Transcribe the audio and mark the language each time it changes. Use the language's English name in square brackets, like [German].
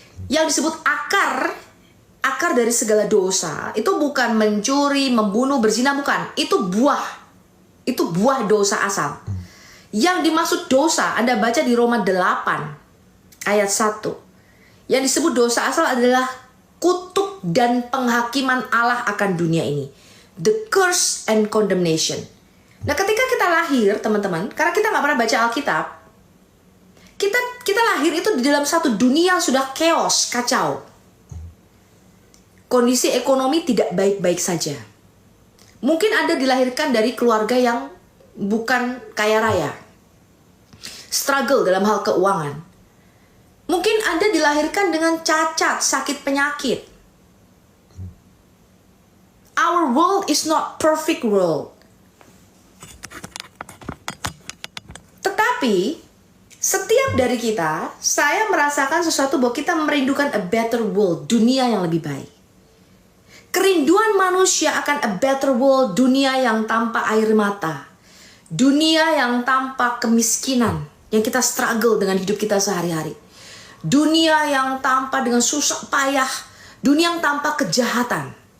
[Indonesian] Yang disebut akar dari segala dosa, itu bukan mencuri, membunuh, berzina, bukan. Itu buah dosa asal. Yang dimaksud dosa, Anda baca di Roma 8 ayat 1. Yang disebut dosa asal adalah kutuk dan penghakiman Allah akan dunia ini. [English] The curse and condemnation. [Indonesian] Nah, ketika kita lahir, teman-teman, karena kita nggak pernah baca Alkitab, kita lahir itu di dalam satu dunia yang sudah chaos, kacau. Kondisi ekonomi tidak baik-baik saja. Mungkin Anda dilahirkan dari keluarga yang bukan kaya raya, struggle dalam hal keuangan. Mungkin Anda dilahirkan dengan cacat, sakit penyakit. [English] Our world is not perfect world. [Indonesian] Tetapi setiap dari kita, saya merasakan sesuatu bahwa kita merindukan [English] a better world, [Indonesian] dunia yang lebih baik. Kerinduan manusia akan [English] a better world, [Indonesian] dunia yang tanpa air mata, dunia yang tanpa kemiskinan, yang kita struggle dengan hidup kita sehari-hari, dunia yang tanpa dengan susah payah, dunia yang tanpa kejahatan.